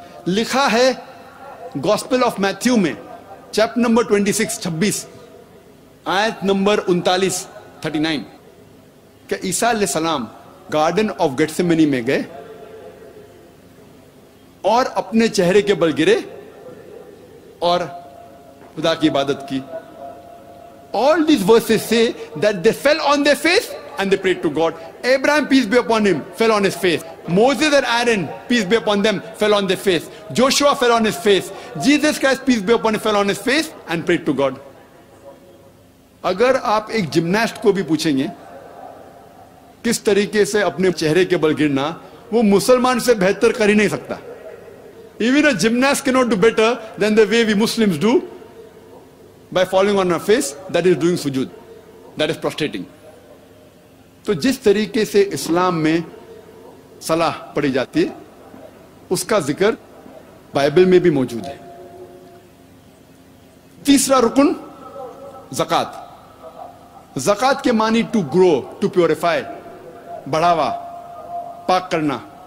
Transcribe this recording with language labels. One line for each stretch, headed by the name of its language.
Urdu: لکھا ہے gospel of Matthew میں چیپٹر نمبر 26 آیت نمبر 39 کہ عیسیٰ علیہ السلام گارڈن آف گیٹسیمنی میں گئے اور اپنے چہرے کے بل گرے اور خدا کی عبادت کی.
English: All these verses say that they fell on their face and they prayed to God. Abraham, peace be upon him, fell on his face. Moses and Aaron, peace be upon them, fell on their face. Joshua fell on his face. Jesus Christ, peace be upon him, fell on his face and prayed to God.
Urdu: اگر آپ ایک gymnast کو بھی پوچھیں گے کس طریقے سے اپنے چہرے کے بل گرنا, وہ مسلمان سے بہتر کر ہی نہیں سکتا.
English: Even a gymnast cannot do better than the way we Muslims do by falling on our face, that is doing sujood, that is prostrating.
Urdu: تو جس طریقے سے اسلام میں صلاح پڑھی جاتی ہے اس کا ذکر بائبل میں بھی موجود ہے. تیسرا رکن زکوٰۃ. زکوٰۃ کے معنی
English: to grow, to purify,
Urdu: بڑھاوا, پاک کرنا.